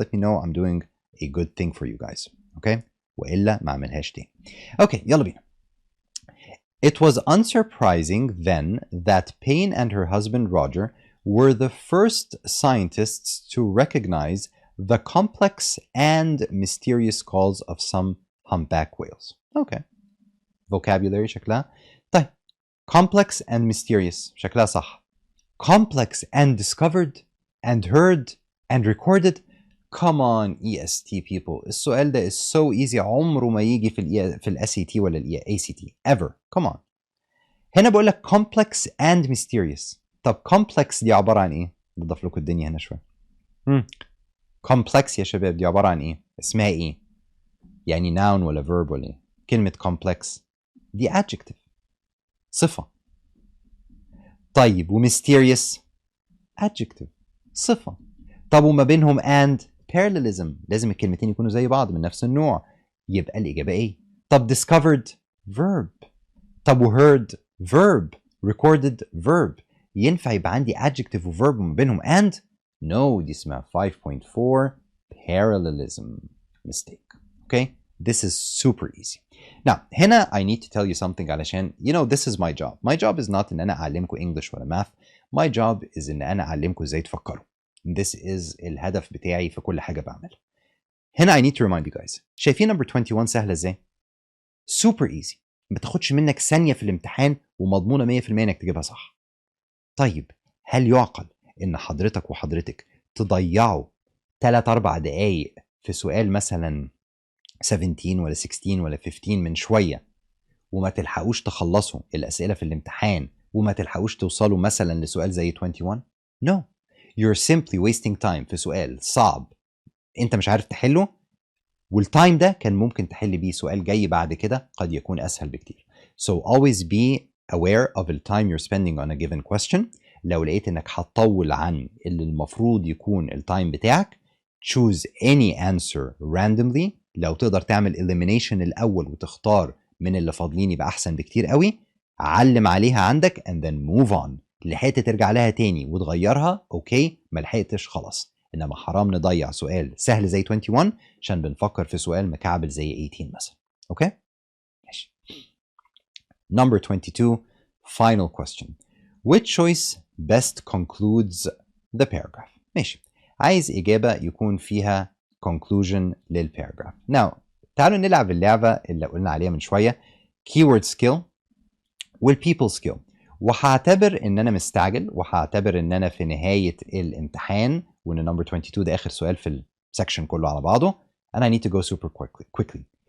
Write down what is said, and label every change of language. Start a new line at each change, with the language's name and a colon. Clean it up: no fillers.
English: Let me know I'm doing a good thing for you guys.
Arabic: Okay, وإلا ما أعملهاش تاني. Okay, يلا بينا.
English: It was unsurprising then that Payne and her husband Roger were the first scientists to recognize the complex and mysterious calls of some humpback whales. Okay.
Arabic: Vocabulary شكلها. طيب.
English: Complex and mysterious شكلها صح. Complex and discovered and heard and recorded. Come on EST people.
Arabic: السؤال ده
English: is so easy.
Arabic: عمره ما يجي في ال SAT ولا ال ACT ever.
English: Come on.
Arabic: هنا بقول لك complex and mysterious. طب complex دي عبارة عن ايه؟ بضيف لكم الدنيا هنا شوية. complex يا شباب دي عبارة عن ايه؟ اسمها ايه؟ يعني noun ولا verb ولا ايه؟ كلمة complex دي adjective، صفة. طيب وmysterious adjective، صفة. طب وما بينهم and parallelism، لازم الكلمتين يكونوا زي بعض من نفس النوع، يبقى الإجابة ايه؟ طب discovered verb. طب وheard verb. recorded verb. ينفع يبقى عندي adjective وverb وما بينهم and؟ no، دي اسمها 5.4 parallelism.
English: mistake. Okay? This is super easy. Now, هنا I need to tell you something علشان this is my job. My job is not
Arabic: إن أنا أعلمكم
English: English ولا Math. My job is
Arabic: إن أنا أعلمكم إزاي تفكروا. This is الهدف بتاعي في كل حاجة بعملها.
English: هنا I need to remind you guys.
Arabic: شايفين number 21 سهلة إزاي؟
English: super easy.
Arabic: ما تاخدش منك ثانية في الامتحان ومضمونة 100% إنك تجيبها صح. طيب هل يعقل إن حضرتك وحضرتك تضيعوا 3-4 دقايق في سؤال مثلا 17 ولا 16 ولا 15 من شوية وما تلحقوش تخلصوا الأسئلة في الامتحان وما تلحقوش توصلوا مثلا لسؤال زي 21؟ No.
English: You're simply wasting time
Arabic: في سؤال صعب أنت مش عارف تحله، والتايم ده كان ممكن تحل بيه سؤال جاي بعد كده قد يكون أسهل بكتير.
English: So always be aware of the time you're spending on a given question.
Arabic: لو لقيت إنك هتطول عن اللي المفروض يكون التايم بتاعك
English: choose any answer randomly.
Arabic: لو تقدر تعمل elimination الأول وتختار من اللي فاضلين يبقى أحسن بكتير قوي. علم عليها عندك
English: and then move on.
Arabic: لحقت ترجع لها تاني وتغيرها أوكي، ما لحقتش خلاص. إنما حرام نضيع سؤال سهل زي 21 عشان بنفكر في سؤال مكعبل زي 18 مثلا. أوكي؟ ماشي.
English: Number 22 final question. Which choice best concludes the paragraph?
Arabic: ماشي. عايز إجابة يكون فيها conclusion للباراجراف. Now تعالوا نلعب اللعبة اللي قلنا عليها من شوية keyword skill والpeople skill، وهعتبر إن أنا مستعجل وهعتبر إن أنا في نهاية الامتحان وإن number 22 ده آخر سؤال في السكشن كله على بعضه
English: and I need to go super quickly.